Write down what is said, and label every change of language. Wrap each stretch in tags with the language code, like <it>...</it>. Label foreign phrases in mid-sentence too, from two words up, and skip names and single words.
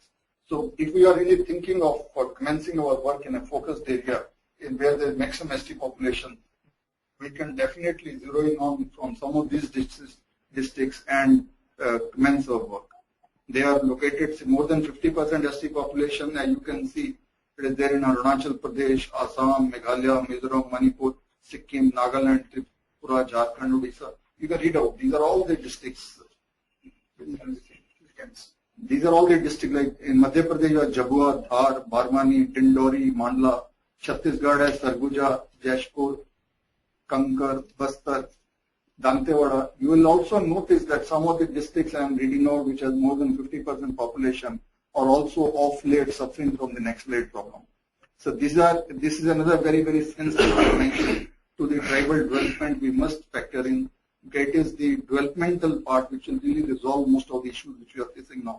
<en>So if we are really thinking of commencing our work in a focused area in where there is maximum ST population, we can definitely zero in on from some of these districts and commence our work. They are located more than 50% ST population, and you can see it is there in Arunachal Pradesh, Assam, Meghalaya, Mizoram, Manipur, Sikkim, Nagaland, Tripura, Jharkhand, Odisha. You can read out. These are all the districts. These are all the districts, like in Madhya Pradesh, Jabua, Dhar, Barmani, Dindori, Mandla. Chhattisgarh has Sarguja, Jashpur, Kankar, Bastar, Dantewada. You will also notice that some of the districts I am reading out, which has more than 50% population, are also of late suffering from the Naxalite problem. So this is another very, very sensitive dimension to the tribal development we must factor in. Okay, it is the developmental part which will really resolve most of the issues which we are facing now.</en>